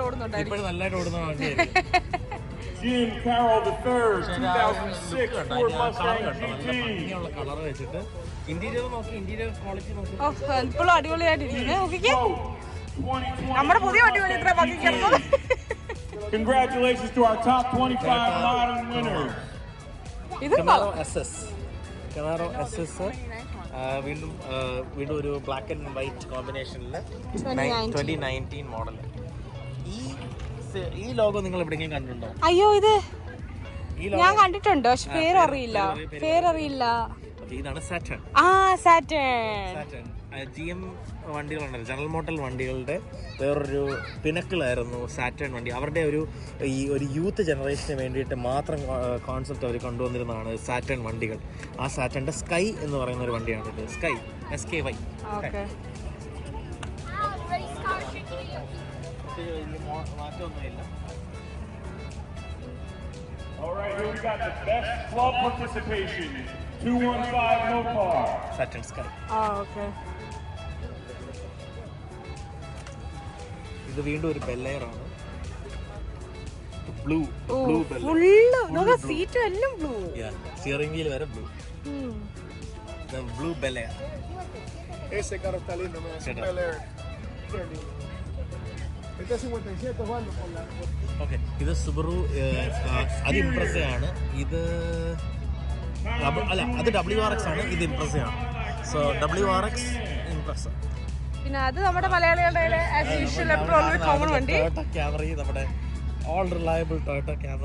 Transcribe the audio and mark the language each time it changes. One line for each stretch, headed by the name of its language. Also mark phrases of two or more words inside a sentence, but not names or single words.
Malayalam: ഇപ്പോഴും നന്നായിട്ട് ഓടുന്ന വണ്ടിയായിരിക്കും. Jim Carroll III, 2006 Ford Mustang GT. ഭംഗിയുള്ള കളർ വെച്ചിട്ട് ഇന്റീരിയർ നോക്കി,
English: interior quality
Malayalam: നോക്കി. ഇപ്പോഴും അടിപൊളിയായിട്ടിരിക്കുന്നത്. നോക്കിക്കേ, നമ്മുടെ പുതിയ വണ്ടി പോലെ ഇത്ര ഭംഗിക്കുന്നത്.
English: Congratulations to our top 25 modern winners.
Malayalam: Camaro SS. Camaro SS വീണ്ടും ഒരു
English: black and white combination
Malayalam: 2019 മോഡൽ. ഈ ലോഗോ നിങ്ങൾ എവിടെയെങ്കിലും കണ്ടിട്ടുണ്ടോ? അയ്യോ, ഇത് ഞാൻ കണ്ടിട്ടുണ്ട്, പക്ഷെ പേരറിയില്ല. ഇതാണ് സാറ്റേൺ. സാറ്റേൺ GM വണ്ടികളുണ്ടല്ലോ, ജനറൽ മോട്ടോർ വണ്ടികളുടെ വേറൊരു പിനക്കിളായിരുന്നു സാറ്റേൺ വണ്ടി. അവരുടെ ഒരു
English: youth generation
Malayalam: വേണ്ടിയിട്ട് മാത്രം കോൺസെപ്റ്റ് അവർ കൊണ്ടുവന്നിരുന്നതാണ് സാറ്റേൺ വണ്ടികൾ. ആ സാറ്റേണിന്റെ സ്കൈ എന്ന് പറയുന്ന ഒരു വണ്ടിയാണ് ഇത്. സ്കൈ SKY. മാറ്റമൊന്നുമില്ല.
English: All right, here we got the best club participation. 215 Mopar. Saturn Sky. Okay.
Malayalam: ഇത് വീണ്ടും ഒരു ബെല്ലയറാണ്. ബ്ലൂ ബെല്ലയർ. ഫുള്ള് നോക്ക്, സീറ്റ് എല്ലാം ബ്ലൂ.
English: steering wheel
Malayalam: വരെ ബ്ലൂ. ബ്ലൂ ബെല്ലയർ.
Spanish: Ese carro está lindo, me hace Bel Air. Qué lindo. Este 57 vale por la.
Malayalam: Okay, ഇത് സുബറു അത് ഇംപ്രസ ആണ്. ഇത് അല്ല, അത് WRX ആണ്, ഇത് ഇംപ്രസ ആണ്. സോ WRX ഇംപ്രസ. പിന്നെ അത് നമ്മുടെ മലയാളികളുടെ
English: as usual
Malayalam: എപ്പോഴും കോമൺ വണ്ടി ടൊയോട്ട ക്യാമറി, നമ്മുടെ
English: all reliable
Malayalam: ടൊയോട്ട ക്യാമറി.